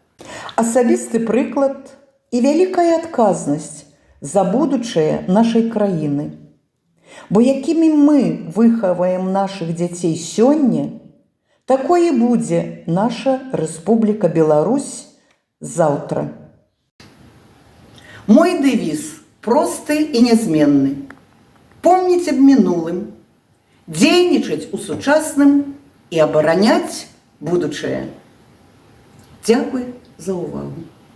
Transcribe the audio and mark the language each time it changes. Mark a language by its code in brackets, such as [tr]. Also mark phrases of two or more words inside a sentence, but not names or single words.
[be] Асабісты прыклад і вялікая адказнасць за будучае нашай краіны. Бо якімі мы выхаваем нашых дзяцей сёння, такое будзе наша Рэспубліка Беларусь заўтра. [ru] Мой девиз простый и неизменный. Помнить об [be] минулым, дзейнічаць у сучасным и обороняць будучае. [uk] Дякую за увагу.